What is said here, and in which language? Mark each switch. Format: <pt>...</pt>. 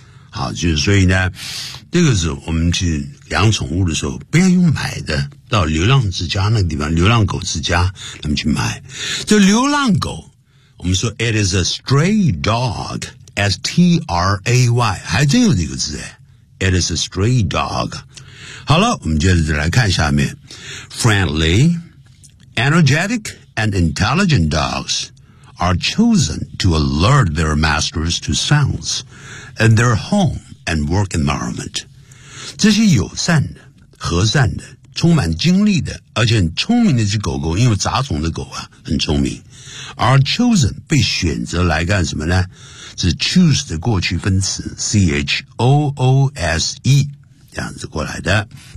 <zh>好，就是所以呢，这个是我们去养宠物的时候不要用买的，到流浪之家那个地方，流浪狗之家他们去买。这流浪狗我们说</zh> <en>It is a stray dog，</en> <zh>S-T-R-A-Y， 还真有这个字， It is a stray dog。好了，我们接着再来看下面。</zh> <en>Friendly, energetic, and intelligent dogs are chosen to alert their masters to sounds in their home and work environment.</en> <zh>这些友善的、和善的、充满精力的，而且很聪明的这狗狗，因为杂种的狗啊，很聪明。 Are chosen 被选择来干什么呢？是 choose 的过去分词 choose 这样子过来的。</zh>